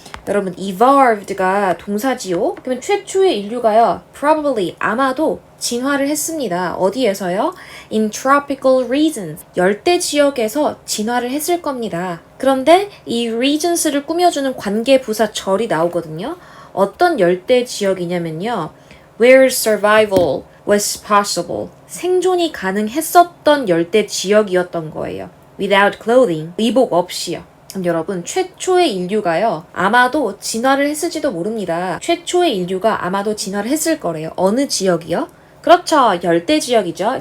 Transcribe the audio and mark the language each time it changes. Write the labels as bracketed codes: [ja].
[ko] 여러분, evolved가 동사지요? 그러면 최초의 인류가요, probably, 아마도 진화를 했습니다. 어디에서요? [en] In tropical regions. [ko] 열대 지역에서 진화를 했을 겁니다. 그런데 이 regions를 꾸며주는 관계 부사 절이 나오거든요. 어떤 열대 지역이냐면요. [en] Where survival was possible. [ko] 생존이 가능했었던 열대 지역이었던 거예요. [en] Without clothing. [ko] 의복 없이요. 그럼 여러분, 최초의 인류가요. 아마도 진화를 했을지도 모릅니다. 최초의 인류가 아마도 진화를 했을 거래요. 어느 지역이요? 그렇죠. 열대 지역이죠.